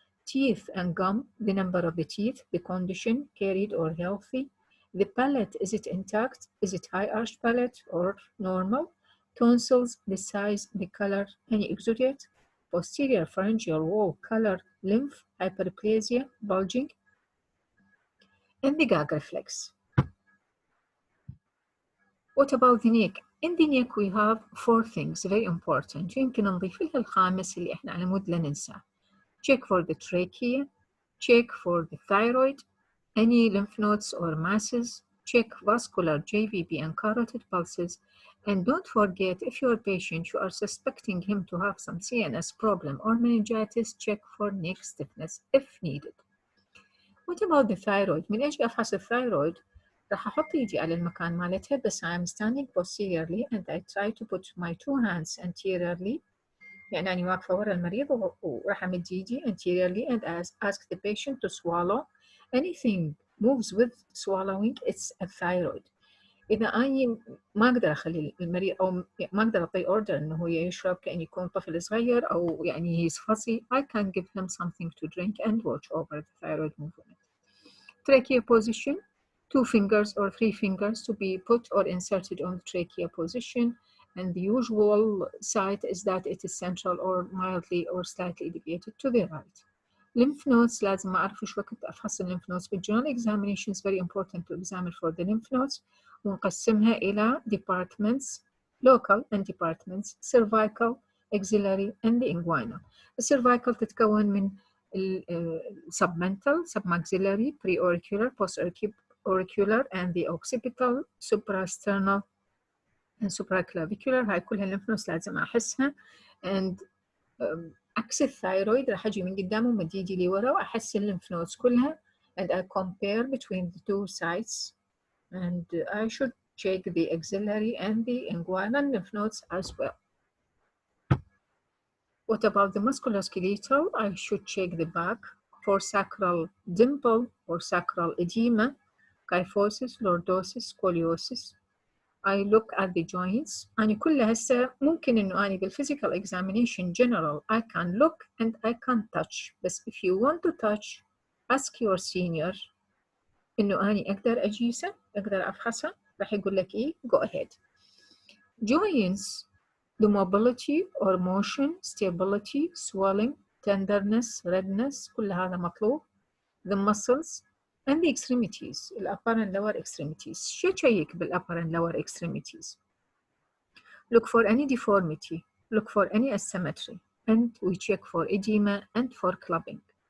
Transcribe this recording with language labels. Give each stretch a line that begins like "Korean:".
English: teeth and gum, the number of the teeth, the condition, carried or healthy, the palate, is it intact, is it high arched palate or normal, tonsils, the size, the color, any exudate, posterior pharyngeal wall, color, lymph, hyperplasia, bulging, and the gag reflex. What about the neck? In the neck we have four things very important.
Arabic: يمكن نضيف لها الخامس اللي احنا على مود لا ننساه.
English: Check for the trachea, check for the thyroid, any lymph nodes or masses, check vascular JVP and carotid pulses, and don't forget if your patient you are suspecting him to have some CNS problem or meningitis, check for neck stiffness if needed. What about the thyroid؟
Arabic: من ايش افحص الثايرويد؟ راح أحط إيدي على المكان مالتها بس
English: I'm standing posteriorly and I try to put my two hands anteriorly،
Arabic: يعني أنا واقفة ورا المريض وراح أمد إيدي
English: anteriorly and ask the patient to swallow. Anything moves with swallowing it's a thyroid.
Arabic: إذا أنا ما أقدر أخلي المريض أو ما أقدر أعطي order إنه هو يشرب كأن يكون طفل صغير أو يعني
English: he's fussy، I can give him something to drink and watch over the thyroid movement. Trachea position. 2 fingers or 3 fingers to be put or inserted on the trachea position, and the usual site is that it is central or mildly or slightly deviated to the right.
Arabic: Lymph nodes لازم أعرف إيش وقت أفحص lymph nodes.
English: بالجنرال examination is very important to examine for the lymph nodes
Arabic: ونقسمها إلى
English: departments, local and departments, cervical, axillary and the inguinal. الcervical تتكون من submental, submaxillary, preauricular, postauricular and the occipital, suprasternal and supraclavicular.
Arabic: هاي كلها lymph nodes لازم أحسها.
English: And
Arabic: عكس الثايرويد راح أجي من قدام ومد إيدي لي ورا وأحس الليمف نودز كلها
English: and I compare between the two sides and I should check the axillary and the inguinal lymph nodes as well. What about the musculoskeletal? I should check the back for sacral dimple or sacral edema, kyphosis, lordosis, scoliosis. I look at the joints.
Arabic: أنا كلها هسه ممكن إنه أنا
English: بالphysical examination general I can look and I can touch.
Arabic: بس
English: if you want to touch, ask your senior
Arabic: إنه أنا أقدر أجيسه، أقدر أفحصه، راح يقول لك إيه
English: go ahead. Joints, the mobility or motion, stability, swelling, tenderness, redness،
Arabic: كل هذا مطلوب.
English: The muscles and the extremities, the upper and lower extremities.
Arabic: شو تشيك
English: بالupper and lower extremities? Look for any deformity, look for any asymmetry, and we check for edema and for clubbing.